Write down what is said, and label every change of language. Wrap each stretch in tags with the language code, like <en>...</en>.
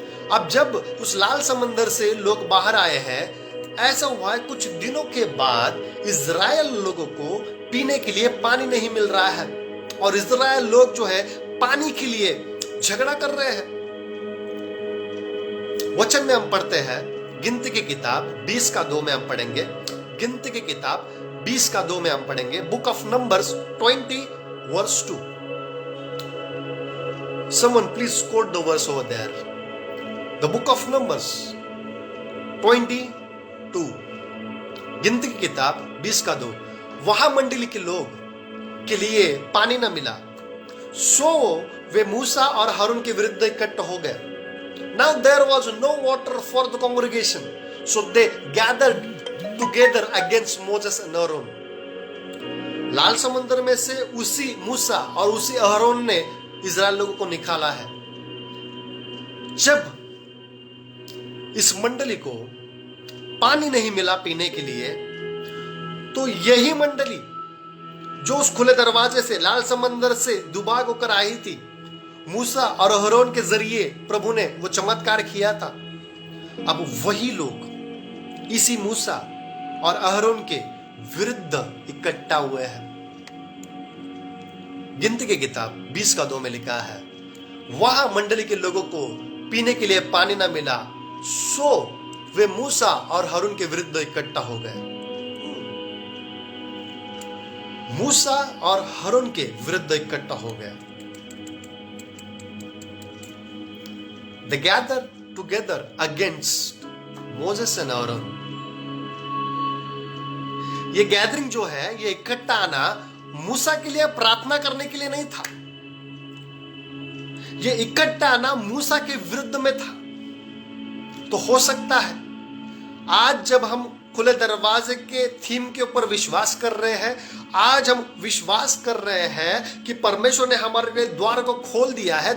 <hi>अब जब उस लाल समंदर से लोग बाहर आए हैं, ऐसा हुआ है कुछ दिनों के बाद इजराइल लोगों को पीने के लिए पानी नहीं मिल रहा है, और इजराइल लोग जो है पानी के लिए झगड़ा कर रहे हैं। वचन में हम पढ़ते हैं गिनती की किताब 20:2 में हम पढ़ेंगे। गिनती की किताब 20:2 में हम पढ़ेंगे।</hi> <en>Book of Numbers 20:2। Someone please quote the verse over there. The book of Numbers 20:2,</en> <hi>गिनती की किताब 20:2। वहां मंडली के लोग के लिए पानी न मिला, सो वे मूसा और हारून के विरुद्ध इकट्ठा हो गए।</hi> <en>Now there was no water for the congregation, so they gathered together against Moses and Aaron.</en> <hi>लाल समुद्र में से उसी मूसा और उसी हारून ने इजराइल लोगों को निकाला है। जब इस मंडली को पानी नहीं मिला पीने के लिए, तो यही मंडली जो उस खुले दरवाजे से लाल समंदर से दुबाग होकर आई थी, मूसा और अहरोन के जरिए प्रभु ने वो चमत्कार किया था, अब वही लोग इसी मूसा और अहरोन के विरुद्ध इकट्ठा हुए हैं। गिनती की किताब 20:2 में लिखा है, वहां मंडली के लोगों को पीने के लिए पानी ना मिला, सो वे मूसा और हारून के विरुद्ध इकट्ठा हो गए। मूसा और हारून के विरुद्ध इकट्ठा हो गए।</hi> <en>They gathered together against Moses and Aaron.</en> <hi>ये गैदरिंग जो है, ये इकट्ठा आना मूसा के लिए प्रार्थना करने के लिए नहीं था। ये इकट्ठा आना मूसा के विरुद्ध में था। तो हो सकता है आज जब हम खुले दरवाजे के थीम के ऊपर विश्वास कर रहे हैं, आज हम विश्वास कर रहे हैं कि परमेश्वर ने हमारे लिए द्वार को खोल दिया है।</hi>